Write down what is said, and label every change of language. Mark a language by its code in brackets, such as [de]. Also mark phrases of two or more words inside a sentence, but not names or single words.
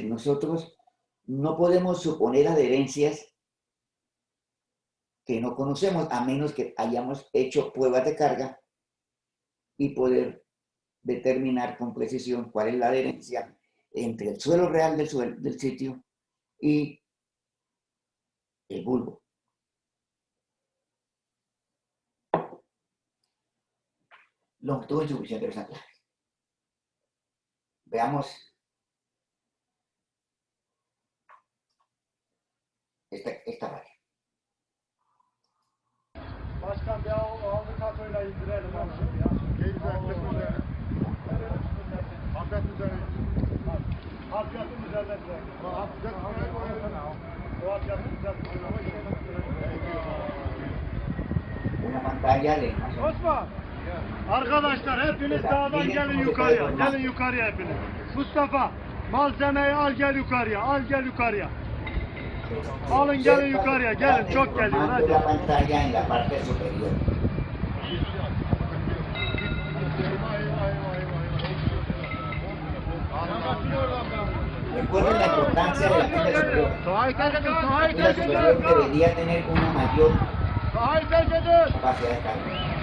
[es] Nosotros no podemos suponer adherencias que no conocemos, a menos que hayamos hecho pruebas de carga y poder determinar con precisión cuál es la adherencia entre el suelo real del sitio y el bulbo. Longitud insuficiente de los anclajes. Veamos esta falla. [tr] Başkan bir aldı katoyla indirelim onu şimdi ya. Harfiyatın üzerine. Harfiyatın üzerine bırakın. O harfiyatın üzerine. [es] Una pantalla de más o menos. [tr] Osman! Arkadaşlar hepiniz dağdan gelin yukarıya. Gelin yukarıya hepiniz. Mustafa malzemeyi al gel yukarıya. Al gel yukarıya. Alın gelin yukarıya. Gelin çok geliyor. Hadi. [es] La pantalla en la parte superior. Recuerden la importancia de la fila superior. La fila superior debería tener una mayor capacidad de carga.